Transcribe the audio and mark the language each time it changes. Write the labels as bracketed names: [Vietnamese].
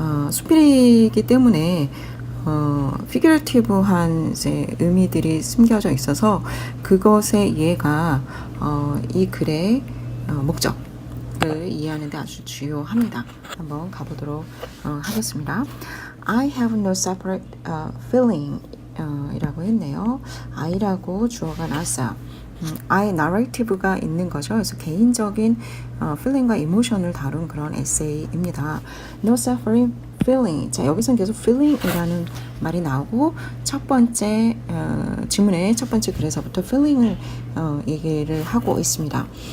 [Korean] 수필이기 때문에 figurative한 이제 의미들이 숨겨져 있어서 그것의 이해가 이 글의 목적을 이해하는 데 아주 주요합니다. 한번 가보도록 하겠습니다. [English] I have no separate feeling [Korean] 이라고 했네요. I라고 주어가 나왔어요. I narrative가 있는 거죠. 그래서 개인적인 feeling과 emotion을 다룬 그런 에세이입니다. No separate feeling. 자, 여기서는 계속 feeling이라는 말이 나오고 첫 번째 지문의 첫 번째 글에서부터 feeling을 얘기를 하고 있습니다.